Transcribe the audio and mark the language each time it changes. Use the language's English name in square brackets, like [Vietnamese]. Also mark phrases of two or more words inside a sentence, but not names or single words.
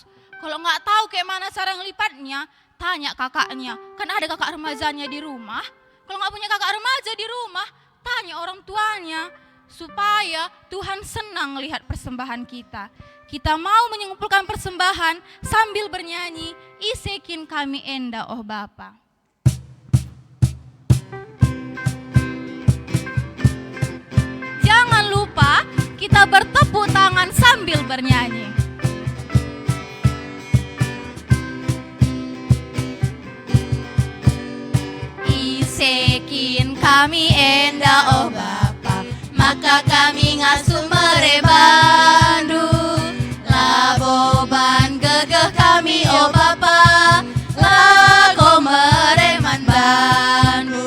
[Indonesian] Kalau nggak tahu kayak mana cara ngelipatnya, tanya kakaknya. Kan ada kakak remajanya di rumah. Kalau nggak punya kakak remaja di rumah, tanya orang tuanya. supaya Tuhan senang lihat persembahan kita. Kita mau mengumpulkan persembahan sambil bernyanyi, [Batak Karo] Isekin kami enda oh Bapa. [Indonesian] Jangan lupa kita bertepuk tangan sambil bernyanyi. [Batak Karo] Isekin kami enda oh Bapa, maka kami ngasuh merebandu. Laboban gegeh kami oh Bapa, lago mereman bandu.